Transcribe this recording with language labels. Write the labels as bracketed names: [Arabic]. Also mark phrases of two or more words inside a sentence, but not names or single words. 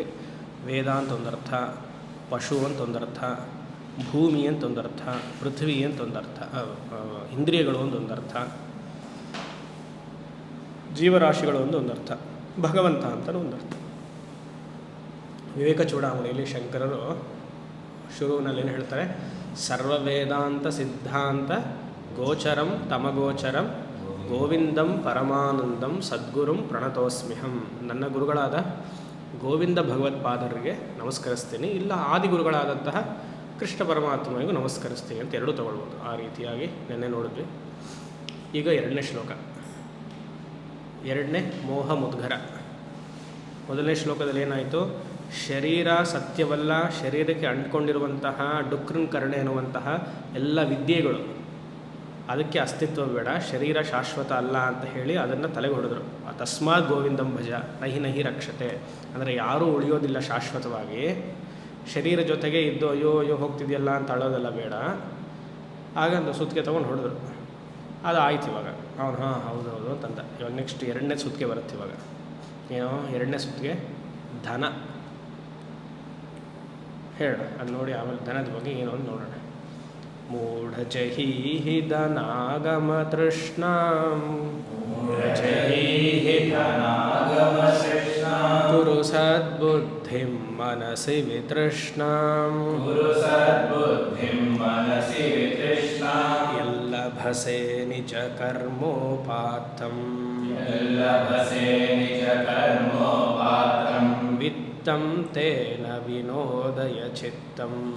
[Kannada] ವೇದ ಅಂತ ಒಂದರ್ಥ, ಪಶು ಅಂತ ಒಂದರ್ಥ, ಭೂಮಿ ಅಂತ ಒಂದರ್ಥ, ಪೃಥ್ವಿ ಅಂತ ಒಂದರ್ಥ, ಇಂದ್ರಿಯಗಳು ಒಂದೊಂದರ್ಥ, ಜೀವರಾಶಿಗಳು ಒಂದೊಂದರ್ಥ, ಭಗವಂತ ಅಂತ ಒಂದರ್ಥ. ವಿವೇಕ ಚೂಡಾಮಣಿಯಲ್ಲಿ ಶಂಕರರು ಶುರುವಿನಲ್ಲೇನು ಹೇಳ್ತಾರೆ? [Sanskrit] ಸರ್ವ ವೇದಾಂತ ಸಿದ್ಧಾಂತ ಗೋಚರಂ ತಮಗೋಚರಂ ಗೋವಿಂದಂ ಪರಮಾನಂದಂ ಸದ್ಗುರುಂ ಪ್ರಣತೋಸ್ಮ್ಯಹಂ. [Kannada] ನನ್ನ ಗುರುಗಳಾದ ಗೋವಿಂದ ಭಗವತ್ಪಾದರಿಗೆ ನಮಸ್ಕರಿಸ್ತೀನಿ, ಇಲ್ಲ ಆದಿಗುರುಗಳಾದಂತಹ ಕೃಷ್ಣ ಪರಮಾತ್ಮನಿಗೂ ನಮಸ್ಕರಿಸ್ತೀನಿ ಅಂತ ಎರಡೂ ತಗೊಳ್ಬೋದು. ಆ ರೀತಿಯಾಗಿ ನೆನ್ನೆ ನೋಡಿದ್ವಿ. ಈಗ ಎರಡನೇ ಶ್ಲೋಕ, ಎರಡನೇ ಮೋಹ ಮುದ್ಗರ. ಮೊದಲನೇ ಶ್ಲೋಕದಲ್ಲಿ ಏನಾಯಿತು? ಶರೀರ ಸತ್ಯವಲ್ಲ, ಶರೀರಕ್ಕೆ ಅಂಟ್ಕೊಂಡಿರುವಂತಹ ಡುಕೃಂಕರಣೆ ಎನ್ನುವಂತಹ ಎಲ್ಲ ವಿದ್ಯೆಗಳು ಅದಕ್ಕೆ ಅಸ್ತಿತ್ವ ಬೇಡ, ಶರೀರ ಶಾಶ್ವತ ಅಲ್ಲ ಅಂತ ಹೇಳಿ ಅದನ್ನು ತಲೆಗೆ ಹೊಡೆದ್ರು. [Sanskrit] ತಸ್ಮಾತ್ ಗೋವಿಂದಂ ಭಜ ನಹಿ ನಹಿ ರಕ್ಷತೆ. [Kannada] ಅಂದರೆ ಯಾರೂ ಉಳಿಯೋದಿಲ್ಲ ಶಾಶ್ವತವಾಗಿ. ಶರೀರ ಜೊತೆಗೆ ಇದ್ದು ಅಯ್ಯೋ ಅಯ್ಯೋ ಹೋಗ್ತಿದೆಯಲ್ಲ ಅಂತ ಅಳೋದೆಲ್ಲ ಬೇಡ. ಹಾಗಂದು ಸುತ್ತಿಗೆ ತೊಗೊಂಡು ಹೊಡೆದ್ರು. ಅದು ಆಯ್ತು. ಇವಾಗ ಅವನು ಹೌದು ಹೌದು ಅಂತಂದ. ಇವಾಗ ನೆಕ್ಸ್ಟ್ ಎರಡನೇ ಸುತ್ತಿಗೆ ಬರುತ್ತೆ. ಇವಾಗ ಏನೋ ಎರಡನೇ ಸುತ್ತಿಗೆ ಧನ ಹೇಳ, ಅದು ನೋಡಿ ಆಮೇಲೆ ಧನದ ಬಗ್ಗೆ ಏನು ಅಂತ ನೋಡೋಣ. [Sanskrit] ಮೂಢಜಹೀಹಿ ಧನಾಗಮ ತೃಷ್ಣಾಂ ಕುರು ಸದ್ಬುದ್ಧಿಂ ಮನಸಿ ವಿತೃಷ್ಣಾಂ ಯಲ್ಲಭಸೆ ನಿಜ ಕರ್ಮೋಪಾತ್ತಂ ವಿತ್ತಂ ತೇನ ವಿನೋದಯ ಚಿತ್ತಂ